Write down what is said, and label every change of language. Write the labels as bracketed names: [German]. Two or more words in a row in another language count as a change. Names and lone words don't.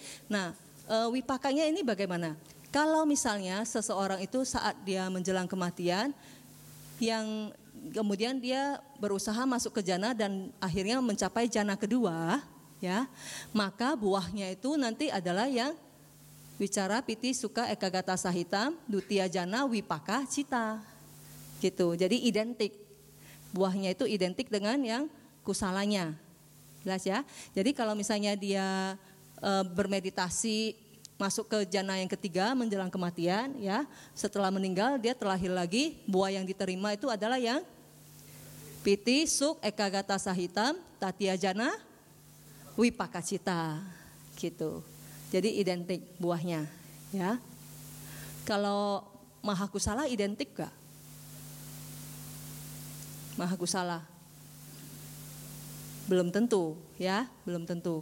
[Indonesian] Nah, wipakanya ini bagaimana? Kalau misalnya seseorang itu saat dia menjelang kematian, yang kemudian dia berusaha masuk ke jana dan akhirnya mencapai jana kedua, ya, maka buahnya itu nanti adalah yang [Pali] wicara piti suka ekagata sahitam dutia jana wipaka cita, [Indonesian] gitu. Jadi identik, buahnya itu identik dengan yang kusalanya, jelas ya. Jadi kalau misalnya dia bermeditasi masuk ke jana yang ketiga menjelang kematian ya, setelah meninggal dia terlahir lagi, buah yang diterima itu adalah yang [Pali] piti suk ekagata sahitam tatia jana wipaka cita [Indonesian] gitu. Jadi identik buahnya ya. Kalau Mahakusala identik gak? Mahakusala belum tentu ya, belum tentu.